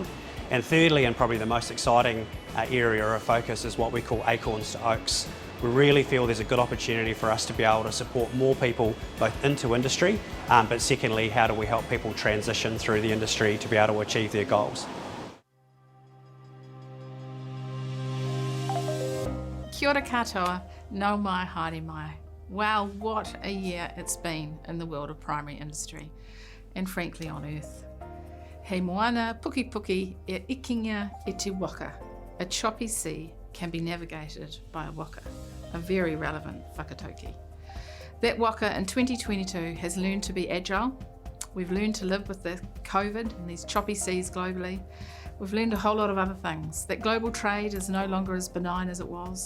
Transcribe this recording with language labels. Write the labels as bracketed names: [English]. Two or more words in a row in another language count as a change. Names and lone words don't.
[English] And thirdly, and probably the most exciting area of focus, is what we call acorns to oaks. We really feel there's a good opportunity for us to be able to support more people both into industry, but secondly, how do we help people transition through the industry to be able to achieve their goals. [Māori] Kia ora katoa, nau mai, haere mai. [English] Wow, what a year it's been in the world of primary industry, and frankly on earth. [Māori] He moana puki puki e ikinga e te waka. [English] A choppy sea can be navigated by a waka, a very relevant whakatauki. That waka in 2022 has learned to be agile. We've learned to live with the COVID and these choppy seas globally. We've learned a whole lot of other things. That global trade is no longer as benign as it was.